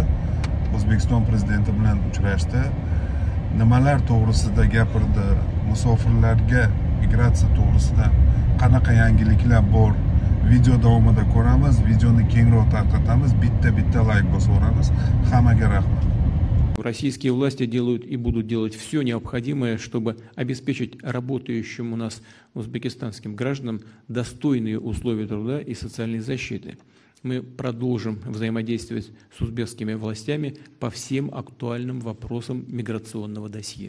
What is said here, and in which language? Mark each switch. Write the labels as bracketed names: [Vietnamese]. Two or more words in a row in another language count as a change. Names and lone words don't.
[Uzbek] O'zbekiston prezidenti bilan uchrashdi. Nimalar to'g'risida gapirdi? Musofirlarga migratsiya to'g'risida qanaqa yangiliklar bor? Video davomida ko'ramiz. Videoni kengroq tarqatamiz. Bitta layk bosaveramiz. Hammaga rahmat. [Russian] Российские власти делают и будут делать все необходимое, чтобы обеспечить работающим у нас узбекистанским гражданам достойные условия труда и социальной защиты. Мы продолжим взаимодействовать с узбекскими властями по всем актуальным вопросам миграционного досье.